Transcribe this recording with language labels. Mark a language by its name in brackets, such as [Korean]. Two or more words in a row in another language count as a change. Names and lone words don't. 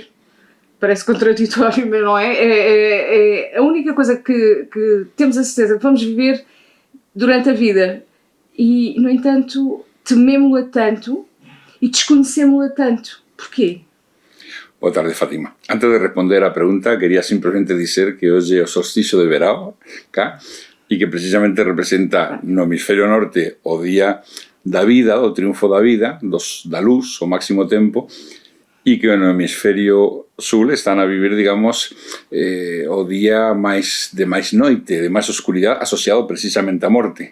[Portuguese] Parece contraditório, mas não é? É a única coisa que temos a certeza que vamos viver durante a vida. E, no entanto, tememo-la tanto e desconhecemos-la tanto. Porquê? Boa tarde, Fátima. [Galician] Antes de responder a pregunta, quería simplemente dizer que hoxe é o solsticio de verão cá e que precisamente representa no hemisferio norte o día da vida, o triunfo da vida, da luz, o máximo tempo, e que no hemisferio sul están a vivir, digamos, o día de máis noite, de máis oscuridade, asociado precisamente á morte.